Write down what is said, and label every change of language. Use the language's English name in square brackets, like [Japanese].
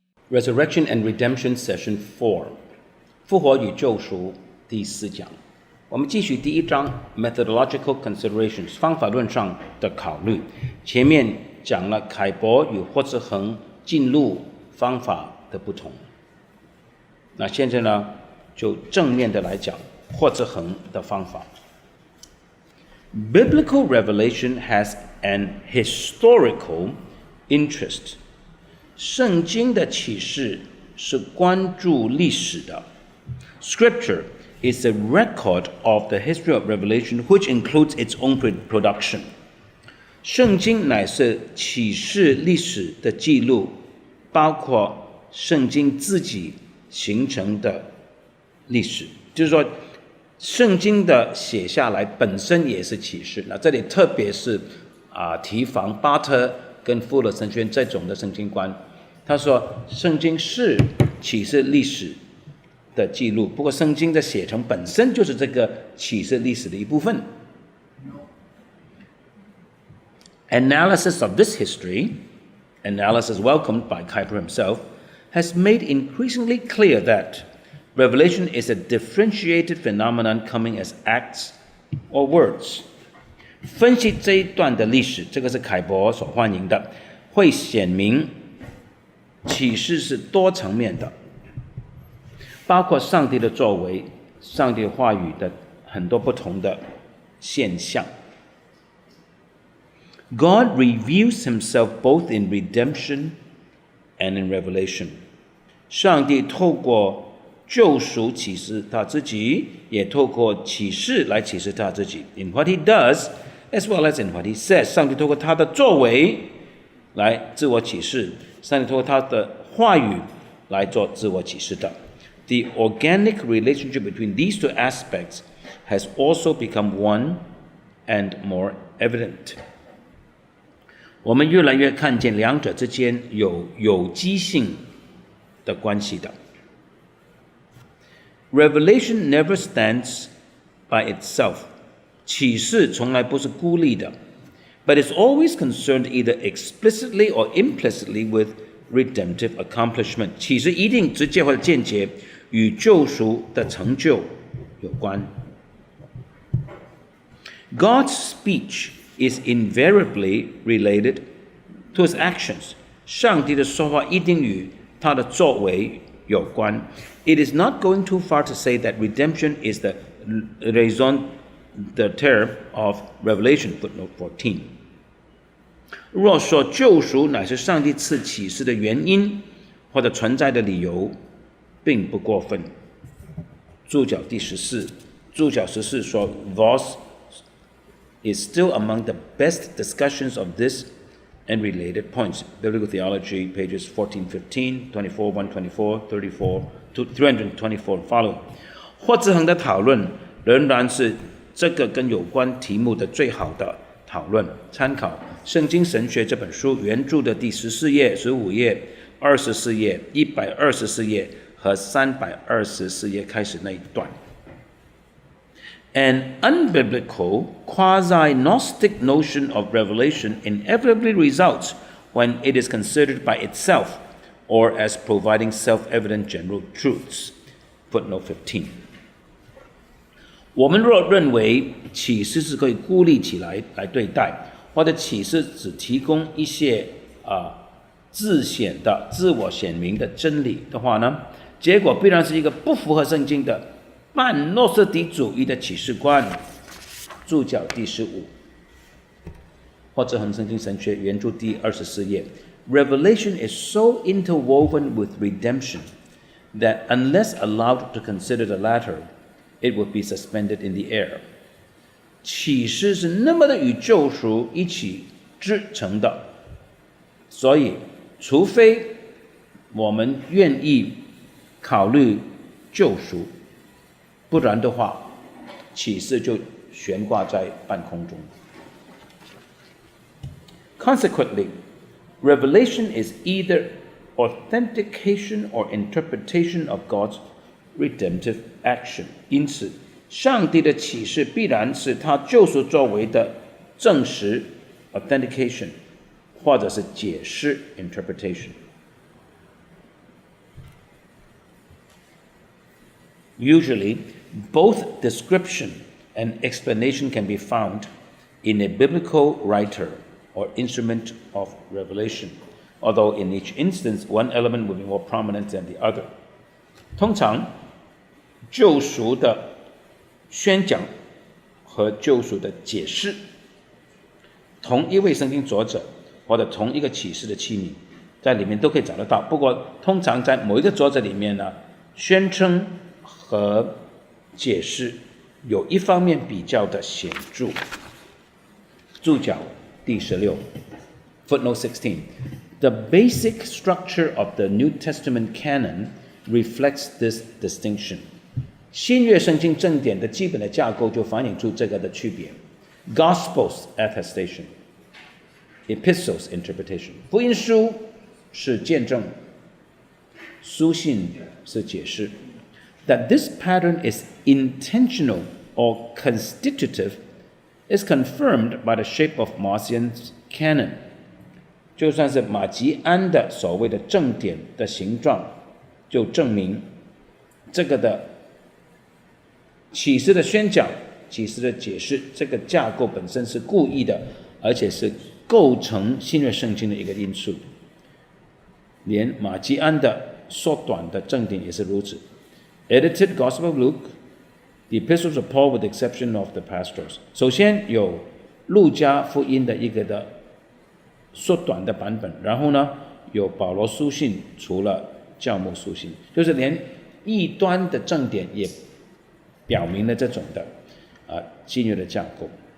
[English] Resurrection and Redemption Session 4 [Chinese] 复活与救赎第4讲。我们继续第1章 [English] Methodological Considerations [Chinese] 方法论上的考虑。前面讲了凯博与霍兹恒进入方法的不同。那现在呢，就正面的来讲霍兹恒的方法。 [English] Biblical revelation has an historical interest. [Chinese] 圣经的启示是关注历史的。 [English] Scripture is a record of the history of revelation, which includes its own production. [Chinese] 圣经乃是启示历史的记录，包括圣经自己形成的历史。就是说，圣经的写下来本身也是启示。那这里特别是提防巴特跟富勒神学院这种的圣经观。他说，圣经是启示历史的记录，不过圣经的写成本身就是这个启示历史的一部分。 [English] Analysis of this history, analysis welcomed by Kuyper himself, has made increasingly clear that revelation is a differentiated phenomenon coming as acts or words. [Chinese] 分析这一段的历史，这个是凯博所欢迎的，会显明启示是多层面的，包括上帝的作为、上帝话语的很多不同的现象。 [English] God reveals himself both in redemption and in revelation. [Chinese] 上帝透过救赎启示他自己，也透过启示来启示他自己。 [English] In what he does, as well as in what he says. [Chinese] 上帝透过他的作为来自我启示，上帝透过他的话语来做自我启示的。 [English] The organic relationship between these two aspects has also become one and more evident. [Chinese] 我们越来越看见两者之间有机性的关系的。 [English] Revelation never stands by itself. [Chinese] 启示从来不是孤立的。 [English] But is always concerned either explicitly or implicitly with redemptive accomplishment. [Chinese] 启示一定直接或者间接与救赎的成就有关。 [English] God's speech is invariably related to his actions. [Chinese] 上帝的说话一定与他的作为有关。 [English] It is not going too far to say that redemption is the raison d'être of Revelation, footnote 14. [Chinese] 若说救赎乃是上帝赐启示的原因或者存在的理由，并不过分。注脚第14，注脚14说 [English] Voss is still among the best discussions of this and related points. Biblical Theology, pages 1415, 24, 124, 34, 324 following. [Chinese] 霍兹恒的讨论仍然是这个跟有关题目的最好的讨论。参考《圣经神学》这本书原著的第14页、15页、24页、124页和324页开始那一段。 [English] An unbiblical, quasi-Gnostic notion of revelation inevitably results when it is considered by itself or as providing self-evident general truths. Footnote 15. [Chinese] 我们若认为启示是可以孤立起来对待，或者启示只提供一些自显的、自我显明的真理的话呢，结果必然是一个不符合圣经的半诺斯底主义的启示观。注脚第15，霍兹恒圣经神学原著第24页。 [English] Revelation is so interwoven with redemption that unless allowed to consider the latter, it would be suspended in the air. [Chinese] 启示是那么的与救赎一起织成的，所以除非我们愿意考虑救赎，不然的话，启示就悬挂在半空中。 [English] Consequently, revelation is either authentication or interpretation of God's redemptive action. [Chinese] 因此，上帝的启示必然是他救赎作为的证实 authentication， 或者是解释 interpretation。 [English] Usually, both description and explanation can be found in a biblical writer or instrument of revelation, although in each instance, one element will be more prominent than the other. [Chinese] 通常，救赎的宣讲和救赎的解释，同一位圣经作者或者同一个启示的器皿，在里面都可以找得到。不过，通常在某一个作者里面呢，宣称和解释有一方面比较的显著。注脚第16 [English] Footnote 16 The basic structure of the New Testament canon reflects this distinction. [Chinese] 新约圣经正典的基本的架构就反映出这个的区别。 [English] Gospels attestation, epistles interpretation. [Chinese] 福音书是见证，书信是解释。 [English] That this pattern is intentional or constitutive is confirmed by the shape of Marcion's canon. [Chinese] 就算是马吉安的所谓的正典的形状，就证明这个的启示的宣讲、启示的解释，这个架构本身是故意的，而且是构成新约圣经的一个因素。连马吉安的缩短的正典也是如此。 [English] Edited Gospel of Luke, the Epistles of Paul with the exception of the Pastorals. [Chinese] 首先有路加福音的一个的缩短的版本，然后呢有保罗书信，除了教牧书信，就是连异端的正典也表明了这种的新约的架构。